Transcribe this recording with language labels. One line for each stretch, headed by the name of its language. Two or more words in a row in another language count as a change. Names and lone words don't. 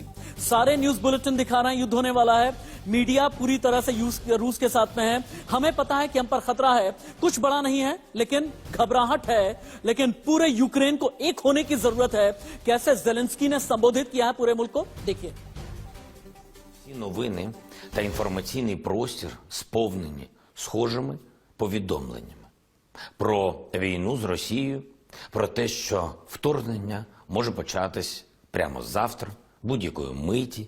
Hindi: सारे
English: news bulletin
Hindi: दिखा रहे हैं युद्ध होने वाला है, मीडिया पूरी तरह से रूस के साथ में है। हमें पता है कि हम पर खतरा है, कुछ बड़ा नहीं है लेकिन घबराहट है, लेकिन पूरे यूक्रेन को एक होने की जरूरत है। कैसे जेलेंस्की ने संबोधित किया है पूरे मुल्क को, देखिए।
Ukrainian: Ці новини та інформаційний простір сповнені схожими повідомленнями про війну з Росією, про те, що вторгнення може початись прямо завтра, будь-якої миті.